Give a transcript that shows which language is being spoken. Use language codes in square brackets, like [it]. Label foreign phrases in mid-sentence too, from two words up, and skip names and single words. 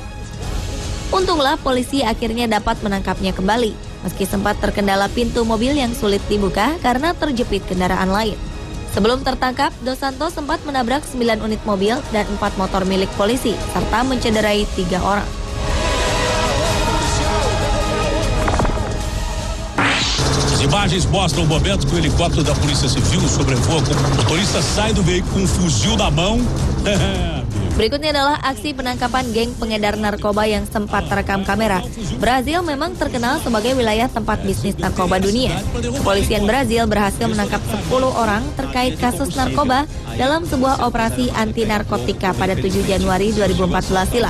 [id] Untunglah polisi akhirnya dapat menangkapnya kembali, meski sempat terkendala pintu mobil yang sulit dibuka karena terjepit kendaraan lain. Sebelum tertangkap, Dos Santos sempat menabrak 9 unit mobil dan 4 motor milik polisi, serta mencederai 3 orang. [pt] As imagens mostram o momento que o helicóptero da Polícia Civil sobrevoa com o motorista sai do veículo com um fuzil na mão. [id] Berikutnya adalah aksi penangkapan geng pengedar narkoba yang sempat terekam kamera. Brazil memang terkenal sebagai wilayah tempat bisnis narkoba dunia. Kepolisian Brazil berhasil menangkap 10 orang terkait kasus narkoba dalam sebuah operasi anti narkotika pada 7 Januari 2014 silam.